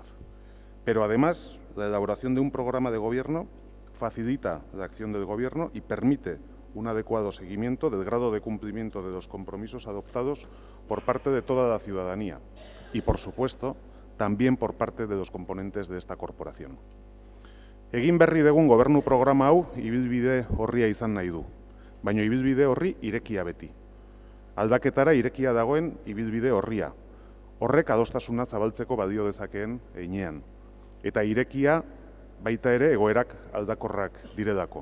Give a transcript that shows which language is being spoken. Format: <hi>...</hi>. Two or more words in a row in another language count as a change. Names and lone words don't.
<es>Pero además, la elaboración de un programa de gobierno facilita la acción del Gobierno y permite un adecuado seguimiento del grado de cumplimiento de los compromisos adoptados por parte de toda la ciudadanía y, por supuesto, también por parte de los componentes de esta corporación.</es> <eu>Egin berri dugun gobernu programa hau ibilbide orria izan nahi du, baina ibilbide orri irekia beti. Aldaketara irekia dagoen ibilbide orria, horrek adostasuna zabaltzeko balio dezakeen heinean, eta irekia baita ere egoerak aldakorrak direlako.</eu>